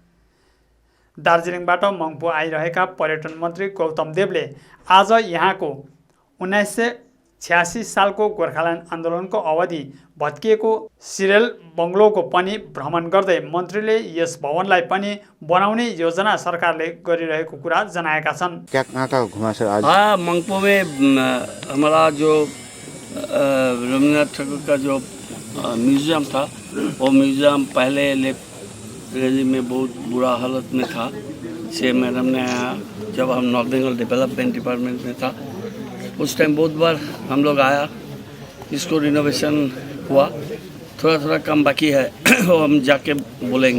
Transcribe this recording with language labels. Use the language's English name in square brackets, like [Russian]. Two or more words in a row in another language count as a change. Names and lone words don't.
[Nepali] दार्जिलिङबाट मङ्पु आइरहेका पर्यटन मन्त्री गौतम देवले आज यहाँको 1986 सालको गोर्खाल्यान्ड आन्दोलनको अवधि भत्किएको सिरेल बङ्गलोको पनि भ्रमण गर्दै मन्त्रीले यस भवनलाई पनि बनाउने योजना सरकारले गरिरहेको कुरा जनाएका छन्। [Hindi] मङ्पु में हमारा जो रविन्द्रनाथ ठाकुर का जो म्यूजियम था, वो म्यूजियम पहले अंग्रेजी में बहुत बुरा हालत में था। से मैडम ने जब हम नॉर्थ बंगाल डेवलपमेंट डिपार्टमेंट में था उस टाइम बहुत बार हम लोग आया, इसको रिनोवेशन हुआ, थोड़ा थोड़ा काम बाकी है वो हम जाके बोलेंगे।